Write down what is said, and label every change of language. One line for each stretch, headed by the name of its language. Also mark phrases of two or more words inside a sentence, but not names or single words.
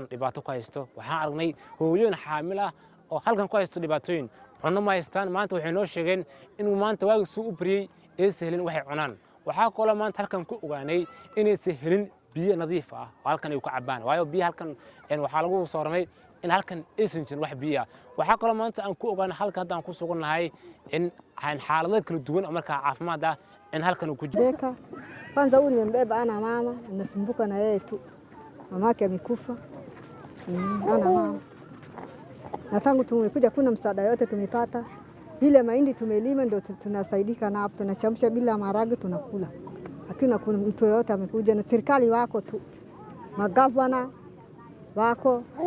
Somali: dhibaato ku haysto waxaan aragnay hooyooyin xaamil ah oo halkan ku haysto dhibaatooyin cunno ma haystaan maanta waxay noo sheegeen inuu maanta waagiisuu u bariyay aysan helin waxay cunaan waxaa kaloo maanta halkan ku ogaanay inaysan helin biyo nadiif ah oo halkan ay ku cabaan waayo biyo halkan waxaa lagu soo ramay in halkan aysan jirin wax biyo waxa kale maanta aan ku ogaan halka hadda aan ku suganahay in xaalado kala duwan oo markaa caafimaad ah in halkan ku
Swahili: jiro kwanza huyu nimembeba ana mama nasumbuka na yeye tu mamake amekufa ana mama na tangu tumekuja kuna msaada yote tumepata ile mahindi tumelima ndio tunasaidika na hapo tunachamsha bila maharage tunakula lakini kuna mtu yote amekuja na serikali wako tu magavana wako